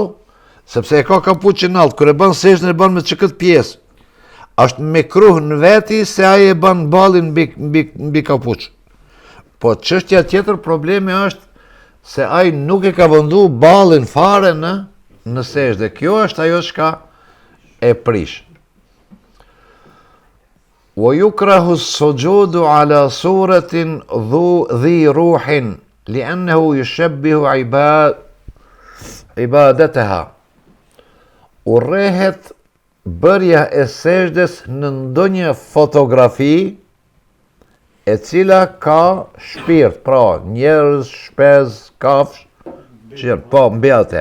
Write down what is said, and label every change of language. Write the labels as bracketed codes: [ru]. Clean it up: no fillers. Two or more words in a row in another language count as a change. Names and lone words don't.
[sq] Sepse e ka kapuçin alt, kur e bën sejdën e bën me çkëtë pjesë. Është mekruh në veti se ai e bën ballin mbi kapuç. Po çështja tjetër problemi është se ai nuk e ka vendu ballin fare në sejdë. Kjo është ajo çka e prish. [ar] ويكره السجود على صورة ذي روح لأنه يشبه عبادتها. [sq] Urrehet bërja e sejdës në ndonjë fotografi e cila ka shpirt, pra njerëz, shpez, kafsh, po mbi atë.